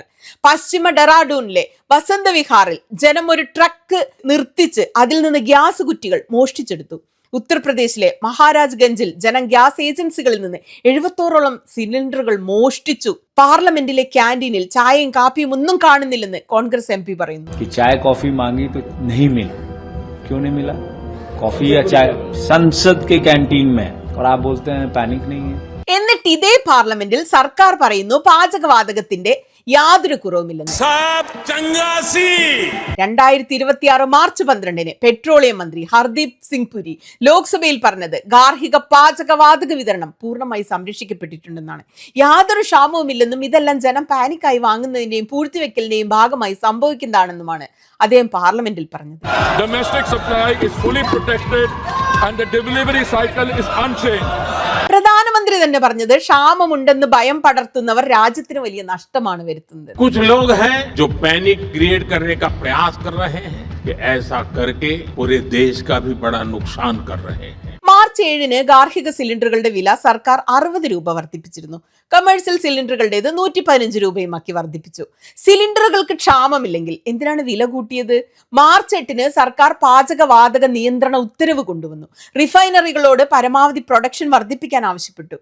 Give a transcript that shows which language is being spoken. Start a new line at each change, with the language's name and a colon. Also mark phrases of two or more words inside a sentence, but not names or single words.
Malayalam: പശ്ചിമ ഡെറാഡൂണിലെ വസന്ത വിഹാറിൽ ജനം ഒരു ട്രക്ക് നിർത്തിച്ച് അതിൽ നിന്ന് ഗ്യാസ് കുറ്റികൾ മോഷ്ടിച്ചെടുത്തു. ഉത്തർപ്രദേശിലെ മഹാരാജ് ഗഞ്ചിൽ ജനം ഗ്യാസ് ഏജൻസികളിൽ നിന്ന് 76ഓളം സിലിണ്ടറുകൾ മോഷ്ടിച്ചു. പാർലമെന്റിലെ ക്യാന്റീനിൽ ചായയും കാപ്പിയും ഒന്നും കാണുന്നില്ലെന്ന് കോൺഗ്രസ് MP പറയുന്നു.
Hindi: चाय कॉफी मांगी तो नहीं मिला. क्यों नहीं मिला? कॉफी या चाय संसद के कैंटीन में और आप बोलते हैं पैनिक नहीं है.
Malayalam: എന്നിട്ട് ഇതേ പാർലമെന്റിൽ സർക്കാർ പറയുന്നു പാചകവാതകത്തിന്റെ യാതൊരു കുറവുമില്ലെന്ന്. 2026 മാർച്ച് 12 പെട്രോളിയം മന്ത്രി ഹർദീപ് സിംഗ് പുരി ലോക്സഭയിൽ പറഞ്ഞത് ഗാർഹിക പാചകവാതക വിതരണം പൂർണ്ണമായി സംരക്ഷിക്കപ്പെട്ടിട്ടുണ്ടെന്നാണ്. യാതൊരു ക്ഷാമവുമില്ലെന്നും ഇതെല്ലാം ജനം പാനിക്കായി വാങ്ങുന്നതിന്റെയും പൂഴ്ത്തിവെക്കലിന്റെയും ഭാഗമായി സംഭവിക്കുന്നതാണെന്നുമാണ് അദ്ദേഹം പാർലമെന്റിൽ പറഞ്ഞത്. പ്രധാനമന്ത്രി തന്നെ പറഞ്ഞത് ക്ഷാമമുണ്ടെന്ന് ഭയം പടർത്തുന്നവർ രാജ്യത്തിന് വലിയ നഷ്ടമാണ് വരുത്തുന്നത്.
Hindi: कुछ लोग हैं जो
English: panic create
Hindi: करने का प्रयास कर रहे हैं कि ऐसा करके पूरे देश का भी बड़ा नुकसान कर रहे हैं.
Malayalam: മാർച്ച് 7 ഗാർഹിക സിലിണ്ടറുകളുടെ വില സർക്കാർ 60 രൂപ വർദ്ധിപ്പിച്ചിരുന്നു. കമേഴ്സ്യൽ സിലിണ്ടറുകളുടേത് 115 രൂപയുമാക്കി വർദ്ധിപ്പിച്ചു. സിലിണ്ടറുകൾക്ക് ക്ഷാമമില്ലെങ്കിൽ എന്തിനാണ് വില കൂട്ടിയത്? മാർച്ച് 8 സർക്കാർ പാചകവാതക നിയന്ത്രണ ഉത്തരവ് കൊണ്ടുവന്നു. റിഫൈനറികളോട് പരമാവധി പ്രൊഡക്ഷൻ വർദ്ധിപ്പിക്കാൻ ആവശ്യപ്പെട്ടു.